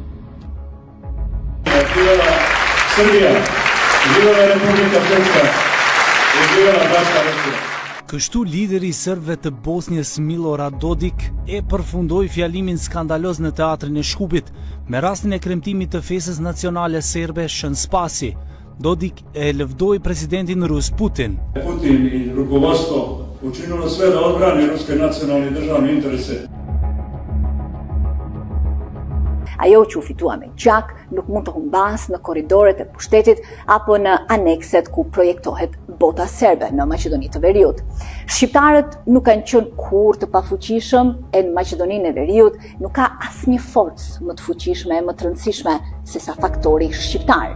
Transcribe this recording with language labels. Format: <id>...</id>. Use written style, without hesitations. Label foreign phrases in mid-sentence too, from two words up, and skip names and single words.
<sq>Kështu lideri i serbëve të Bosnjës Milorad Dodik e përfundoi fjalimin skandaloz në teatrin e Shkupit me rastin e kremtimit të fesës nacionale serbe Shën Spasi. Dodik e lëvdoi presidentin Rus Putin.</sq> <sr>Putin i rukovodstvo učinilo sve da odbrani ruske nacionalne i državne interese.</sr> <sq>Ajo që u fitua me gjak nuk mund të humbas në korridoret e pushtetit apo në anekset ku projektohet bota serbe në Maqedoni të Veriut. Shqiptarët nuk kanë qenë kurrë të pafuqishëm e në Maqedoninë e Veriut nuk ka asnjë forcë më të fuqishme e më të rëndësishme se sa faktori shqiptar.</sq>